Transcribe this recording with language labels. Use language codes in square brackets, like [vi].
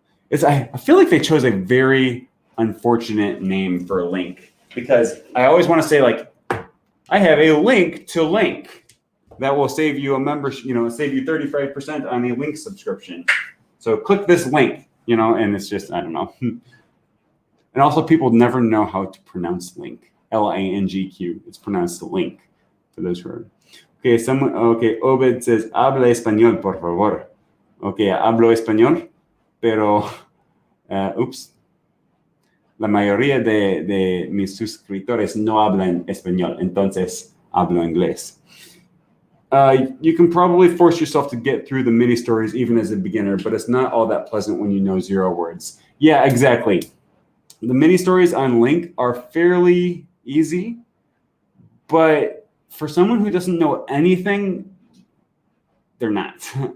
[en] I feel like they chose a very unfortunate name for a link, because I always want to say, like, I have a link to link that will save you a membership, you know, save you 35% on a link subscription. So click this link, you know, and it's just, I don't know. And also, people never know how to pronounce link. L-A-N-G-Q. It's pronounced link, for those who are. Okay, Obed says, [es] habla español, por favor. Okay, hablo español, pero, oops. la mayoría de mis suscriptores no hablan español, entonces hablo inglés. [en] You can probably force yourself to get through the mini stories even as a beginner, but it's not all that pleasant when you know 0 words. Yeah, exactly. The mini stories on Link are fairly easy, but for someone who doesn't know anything, they're not.